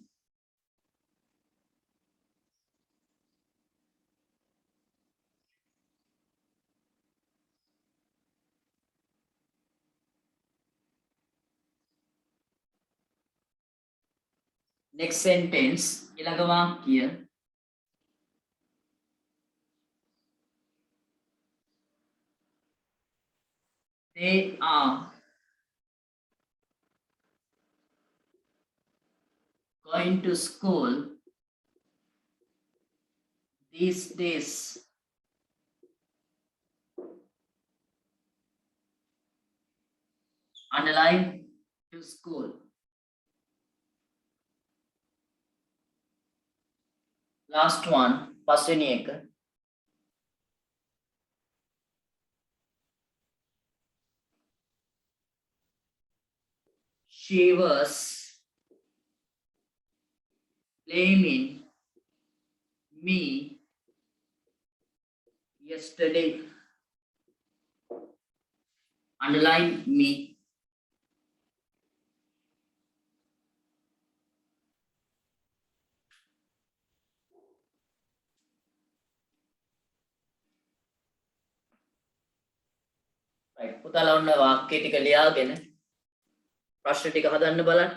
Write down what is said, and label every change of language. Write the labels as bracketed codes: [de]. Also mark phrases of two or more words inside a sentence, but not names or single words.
[en] Next sentence. [si] ඊළඟ වාක්‍ය. [en] They are going to school these days. Underline to school. Last one. [si] පස්වෙනි එක. [en] She was blaming me yesterday. Underline me. Right. [si] පුතාලා ඔන්න වාක්‍ය ටික ලියාගෙන ප්‍රශ්න ටික හදන්න බලන්න.